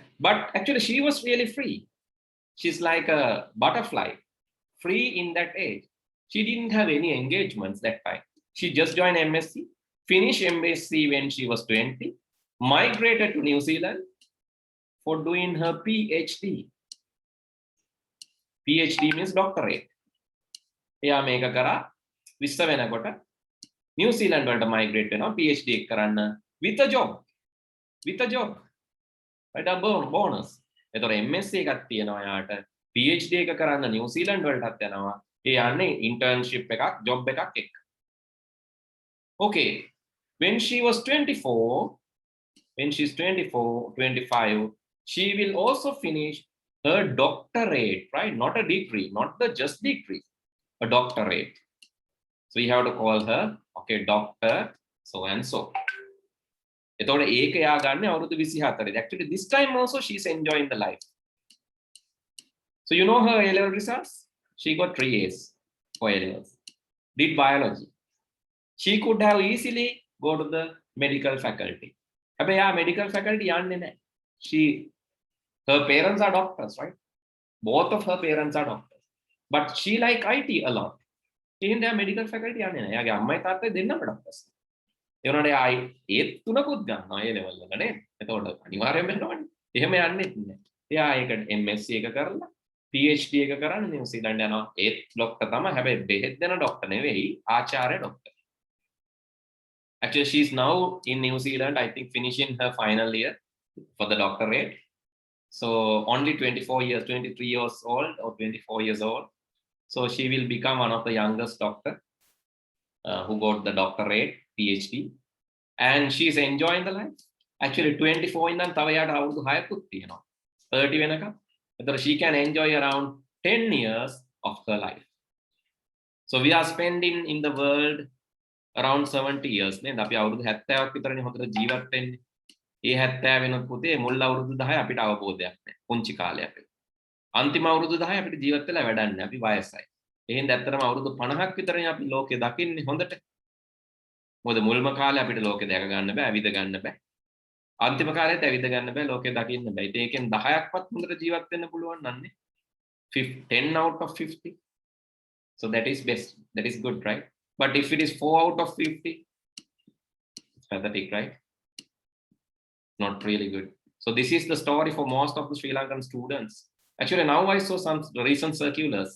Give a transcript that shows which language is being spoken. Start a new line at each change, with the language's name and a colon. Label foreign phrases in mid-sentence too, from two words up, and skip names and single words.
English: But actually, she was really free. She's like a butterfly, free in that age. She didn't have any engagements that time. She just joined MSc, finished MSc when she was 20, migrated to New Zealand for doing her PhD. PhD means doctorate.
Sinhala: එයා මේක කරා 20 වෙනකොට New Zealand වලට migrate වෙනවා PhD එක කරන්න
English: with a job. Right, a bonus.
Sinhala: එතකොට MSc එකක් තියෙනවා යාට PhD එක කරන්න New Zealand වලටත් යනවා. ඒ යන්නේ internship එකක් job එකක් එක්ක.
English: Okay, when she was 25, she will also finish her doctorate, right? Not a degree, not the just degree, a doctorate. So you have to call her, okay, doctor so and so.
Sinhala: එතකොට ඒක යා ගන්න අවුරුදු 24.
English: Actually this time also she's enjoying the life. So you know her A level results? She got 3 A's for A levels. Did biology. She could have easily go to the medical faculty.
Sinhala: හැබැයි යා
English: medical faculty
Sinhala: යන්නේ නැහැ.
English: Her parents are doctors, right? Both of her parents are doctors. But she like IT a lot. She didn't have medical faculty
Sinhala: යන්නේ නැහැ. යාගේ අම්මයි තාත්තයි දෙන්නම doctors. ඒ වුණාට ඒ තුනකුත් ගන්නවා
English: A level
Sinhala: වල නේද? එතකොට අනිවාර්යයෙන්ම වෙනවනේ. එහෙම යන්නේ නැහැ. එයා ඒක MSc එක කරලා PhD එක කරන්න New Zealand යනවා. ඒත් ડોක්ටර් තමයි. හැබැයි බෙහෙත් දෙන ડોක්ටර් නෙවෙයි, ආචාර්ය ડોක්ටර්.
English: Actually, she's now in New Zealand, I think, finishing her final year for the doctorate. So only 23 years old or 24 years old. So she will become one of the youngest doctor who got the doctorate, PhD, and she's enjoying the life.
Sinhala: Actually 24 ඉඳන් තව යාට අවුරුදු 6කුත් තියෙනවා. 30 වෙනකම්. එතකොට
English: she can enjoy around 10 years of her life. So we are spending in the world around 70 years.
Sinhala: නේද? අපි අවුරුදු 70ක් විතරනේ හොඳට ජීවත් වෙන්නේ. ඒ 70 වෙනත් පුතේ මුල් අවුරුදු 10 අපිට අවබෝධයක් නැහැ. පුංචි කාලේ අපිට. අන්තිම අවුරුදු 10 අපිට ජීවත් වෙලා වැඩක් නැහැ. අපි වයසයි. එහෙනම් ඇත්තටම අවුරුදු 50ක් විතරනේ අපි ලෝකේ දකින්නේ හොඳට. මොකද මුල්ම කාලේ අපිට ලෝකේ දැක ගන්න බෑ, ඇවිද ගන්න බෑ. අන්තිම කාලේත් ඇවිද ගන්න බෑ, ලෝකේ දකින්න බෑ. ඉතින් ඒකෙන් 10ක්වත් හොඳට ජීවත් වෙන්න පුළුවන් නන්නේ.
English: 10 out of 50. So that is best. That is good, right? But if it is 4 out of 50, it's pathetic, right? Not really good. So this is the story for most of the Sri Lankan students. Actually, now I saw some recent circulars.